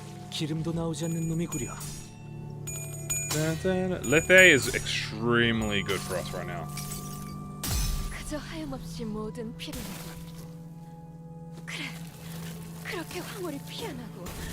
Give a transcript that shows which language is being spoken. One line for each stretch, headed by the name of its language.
Korean: 기름도 나오지 않는 놈이구려.
English: Lithe is extremely good for us right now.
Korean: 그저 하염없이 모든 피를 그래 그렇게 황홀히 피어나고